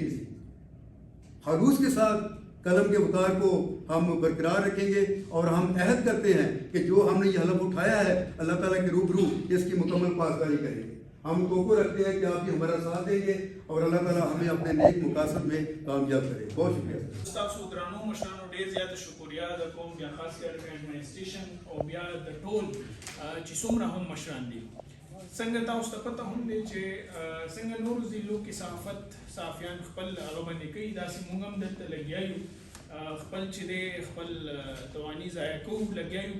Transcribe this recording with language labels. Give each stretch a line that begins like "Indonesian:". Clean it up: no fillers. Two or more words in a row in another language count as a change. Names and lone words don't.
Urdu: کسی خلوص کے ساتھ قلم کے وقار کو ہم برقرار رکھیں گے, اور ہم عہد کرتے ہیں کہ جو ہم نے یہ حلف اٹھایا ہے اللہ تعالیٰ کے روبرو اس کی مکمل پاسداری کریں گے. ہم توقع رکھتے ہیں کہ آپ بھی ہمارا ساتھ دیں گے اور اللہ تعالیٰ ہمیں اپنے نیک مقاصد میں کامیاب کرے. بہت شکریہ.
Pashto: تاسو درنو مشرانو ډیر زیات شکریہ د کوم بیا خاص کر ایڈمنسټریشن او بیا د ټول چې څومره هم مشران دي. څنګه تاسو ته پته هم دی چې څنګه نورو ضلعو کې صحافت صحافیان خپل هغه باندې کوي, داسې موږ هم دلته لګیا یو خپل چې دی خپل تواني ضایع کوو لګیا یو.